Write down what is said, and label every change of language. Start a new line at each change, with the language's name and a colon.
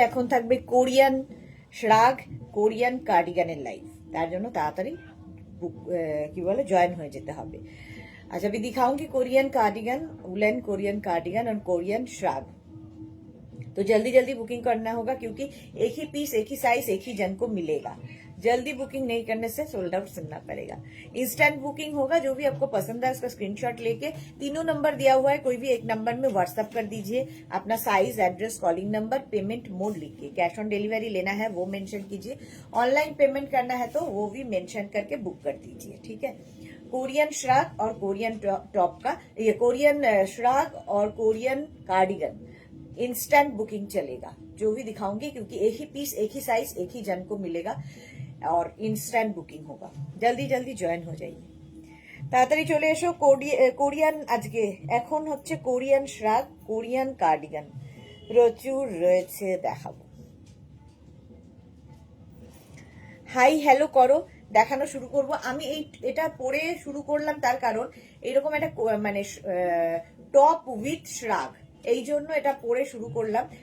Bangla: এখন থাকবে Korean শ্রাগ, Korean কার্ডিগানের live. তার জন্য তাড়াতাড়ি কি বলে জয়েন হয়ে যেতে হবে।
Hindi: अच्छा अभी दिखाऊंगी Korean cardigan, woollen Korean cardigan और कोरियन श्राग। तो जल्दी जल्दी बुकिंग करना होगा क्योंकि एक ही पीस, एक ही साइज, एक ही जन को मिलेगा। जल्दी बुकिंग नहीं करने से सोल्ड आउट सुनना पड़ेगा। इंस्टेंट बुकिंग होगा। जो भी आपको पसंद है उसका स्क्रीनशॉट लेके तीनों नंबर दिया हुआ है, कोई भी एक नंबर में व्हाट्सएप कर दीजिए अपना size, address, calling number, payment mode लिख के। कैश ऑन डिलीवरी लेना है वो मेंशन कीजिए, ऑनलाइन पेमेंट करना है तो वो भी मेंशन करके बुक कर दीजिए। ठीक है। कोरियन श्राग और कोरियन टॉप का, ये कोरियन श्राग और कोरियन कार्डिगन इंस्टेंट बुकिंग चलेगा। जो भी दिखाऊंगी क्योंकि एक ही पीस, एक ही साइज, एक ही जन को मिलेगा और इंस्टेंट बुकिंग होगा। जल्दी जल्दी
Bangla: জয়েন হয়ে যাইए। তাড়াতাড়ি চলে এসো। কোরিয়ান আজকে এখন হচ্ছে কোরিয়ান শ্রাগ, কোরিয়ান কার্ডিগান প্রচুর রয়েছে, দেখাবো। হাই হ্যালো করো, দেখানো শুরু করব। আমি এটা পরে শুরু করলাম তার কারণ এইরকম একটা মানে
English: top with shrug,
Bangla: এই জন্য এটা পরে শুরু করলাম।